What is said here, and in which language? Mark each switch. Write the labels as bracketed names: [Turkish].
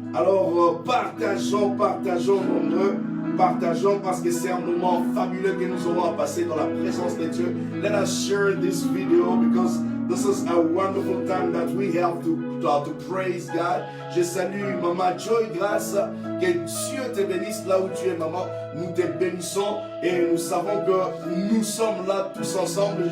[French] Alors partageons nombreux, partageons parce que c'est un moment fabuleux que nous aurons à passer dans la présence de Dieu. [English] Let us share this video because this is a wonderful time that we have to praise God. [French] Je salue Maman Joy Grâce, que Dieu te bénisse là où tu es, maman. Nous te bénissons et nous savons que nous sommes là tous ensemble.